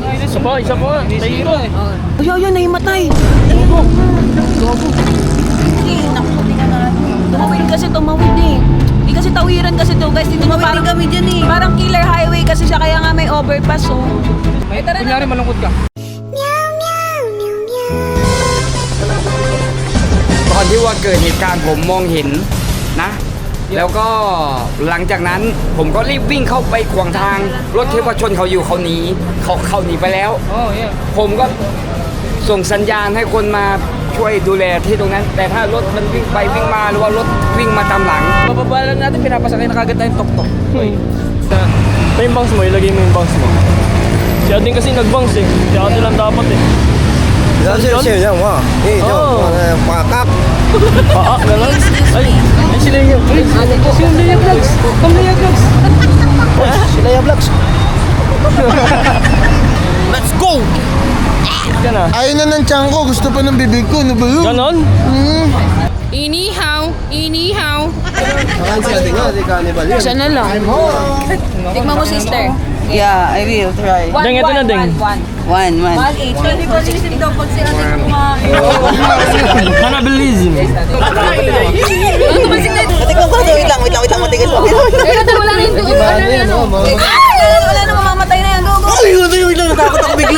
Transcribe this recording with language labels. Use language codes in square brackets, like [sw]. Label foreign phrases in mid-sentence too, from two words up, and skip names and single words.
[tl] Isa pa. Tahiro. Ayun, nahimatay. Ayun. Gogo. Hindi, naku, tingnan natin. Tumawid eh. Hindi kasi tawiran kasi to, guys. Dito parang kami dyan eh. Parang [en] killer highway [tl] kasi siya, kaya nga may overpass, oh. May kunyari malungkot ka. [th] ตอนที่ว่าเกิดเหตุการณ์ผมมองเห็นนะ แล้วก็หลังจากนั้นผมก็รีบวิ่งเข้าไปขวางทางรถที่ว่าชนเขาอยู่เขาหนีเขาหนีไปแล้ว [en] Oh, yeah. [th] ผมก็ส่งสัญญาณให้คนมาช่วยดูแลที่ตรงนั้น แต่ถ้ารถมันวิ่งไปวิ่งมาหรือว่ารถวิ่งมาตามหลัง [tl] Bababa lang natin, pinapasakay na kagad tayong tok-tok. Ito yung bangs mo, ilagay mo yung bangs mo. Si Ading kasi nag-bangs eh. Si Ate lang dapat eh. Pakak. Paak, gano'n? Ay sila yung... Sino Leia Vlogs? Come Leia Vlogs. Sila yung vlogs. [en] Let's go! [tl] Yan na. Ayaw na ng tiyan ko, gusto pa ng bibig ko. Ano ba yun? Ganon? Inihaw. Siya na lang. Tignan mo, sister. [en] Yeah, I will try. [tl] Deng, ito na, Deng. One. 180. Hindi ko sinisip daw pag si ate kumain. Cannibalism. Ano ba si ate? Ate ko, wait lang, matigas pa. Wala rin doon. Wala na, mamamatay na yan. Go, go. Wait lang, natakot ako bigla.